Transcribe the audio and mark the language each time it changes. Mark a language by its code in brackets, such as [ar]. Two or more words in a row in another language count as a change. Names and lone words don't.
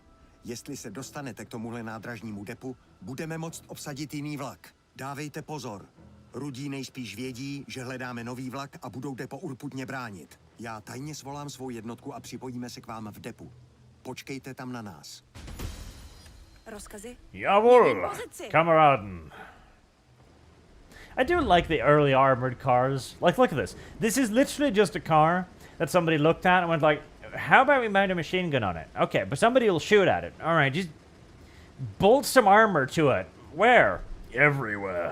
[cs] Jestli se dostanete k tomuhle nádražnímu depu, budeme moct obsadit jiný vlak. Dávejte pozor. Rudí nejspíš vědí, že hledáme nový vlak a budou depo urputně bránit. Já tajně svolám svou jednotku a připojíme se k vám v depu. Počkejte tam na nás. Rozkazy? [de] Jawohl, Kameraden. [en] I do like the early armored cars. Like, look at this. This is literally just a car that somebody looked at and went like, how about we mount a machine gun on it? Okay, but somebody will shoot at it. All right, just bolt some armor to it. Where? Everywhere.